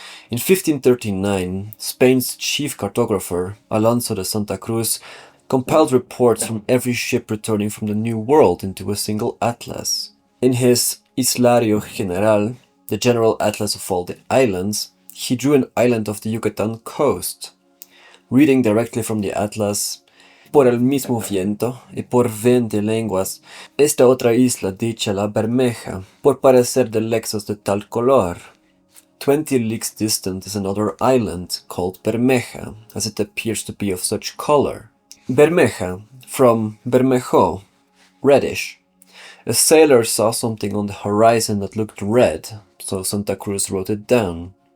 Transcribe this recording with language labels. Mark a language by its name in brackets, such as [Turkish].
[English] In 1539, Spain's chief cartographer, Alonso de Santa Cruz, compiled reports from every ship returning from the New World into a single atlas. In his Islario General, the general atlas of all the islands, he drew an island off the Yucatan coast. Reading directly from the atlas, [Spanish] por el mismo viento y por 20 lenguas, esta otra isla dicha la Bermeja, por parecer de lexos de tal color. [English] 20 leagues distant is another island called Bermeja, as it appears to be of such color. Bermeja, from Bermejo, reddish. A sailor saw something on the horizon that looked red, so Santa Cruz wrote it down.